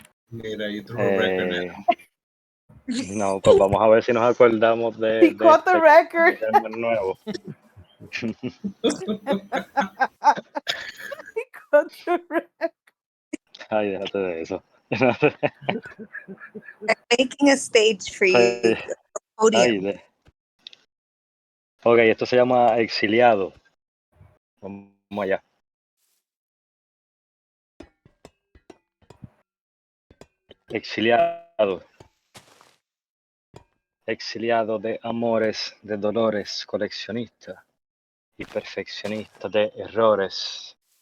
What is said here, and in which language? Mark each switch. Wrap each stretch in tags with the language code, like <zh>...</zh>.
<en>Mira, you threw a record now.</en> <es>No, pues vamos a ver si nos acordamos de</es> <en>He caught the record.</en> <es>nuevo.</es> <en>He caught the record.</en> <es>Ay, déjate de eso.</es> <en>I'm making a stage for you. Podium.</en> <es>Ok, esto se llama Exiliado. Vamos allá. Exiliado. Exiliado de amores, de dolores, coleccionista y perfeccionista de errores.</es>